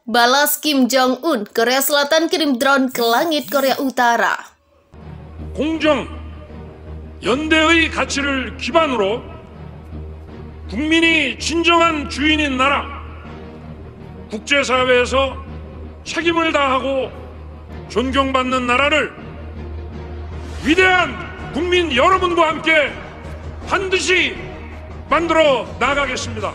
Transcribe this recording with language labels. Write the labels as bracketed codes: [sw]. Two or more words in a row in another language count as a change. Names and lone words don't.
[id] Balas Kim Jong-un, Korea Selatan kirim drone ke langit Korea Utara. [ko] 공정, 연대의 가치를 기반으로 국민이 진정한 주인인 나라, 국제사회에서 책임을 다하고 존경받는 나라를 위대한 국민 여러분과 함께 반드시 만들어 나가겠습니다.